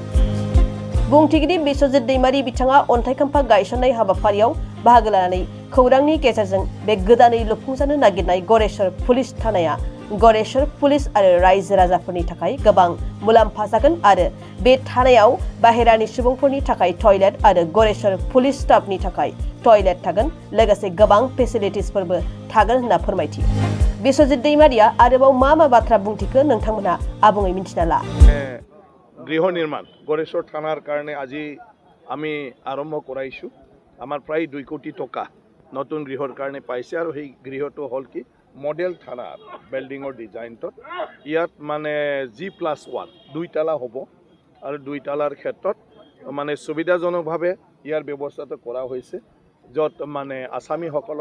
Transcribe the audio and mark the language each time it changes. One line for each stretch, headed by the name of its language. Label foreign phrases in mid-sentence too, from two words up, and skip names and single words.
Bodo: बुंथिगिरि बिश्वजित दैमारी बिथाङा अन्थाइ खाम्फा गायसननाय हाबाफारियाव बाहागो लानानै खौरांनि गेजेरजों बे गोदानै लुफुंजानो नागिरनाय गरेश्वर पुलिस थानाया गरेश्वर पुलिस आरो रायजो राजाफोरनि थाखाय गोबां मुलाम्फा जागोन आरो बे थानायाव बाहेरानि सुबुंफोरनि थाखाय टयलेट आरो गरेश्वर पुलिस स्टाफनि थाखाय टयलेट थागोन, लोगोसे गोबां फेसिलिटिसफोरबो थागोन होनना फोरमायथियो। बिश्वजित दैमारिया आरोबाव मा बाथ्रा बुंथिखो नोंथांमोनहा आबुङै मिन्थिना ला।
Assamese: গৃহ নিৰ্মাণ गरेश्वर থানাৰ কাৰণে আজি আমি আৰম্ভ কৰাইছোঁ। আমাৰ প্ৰায় 2 কোটি টকা নতুন গৃহৰ কাৰণে পাইছে আৰু সেই গৃহটো হ'ল কি মডেল থানা বিল্ডিঙৰ ডিজাইনটোত ইয়াত মানে G+1 2 তালা হ'ব আৰু 2 তালাৰ ক্ষেত্ৰত মানে সুবিধাজনকভাৱে ইয়াৰ ব্যৱস্থাটো কৰা হৈছে, য'ত মানে আসামীসকলক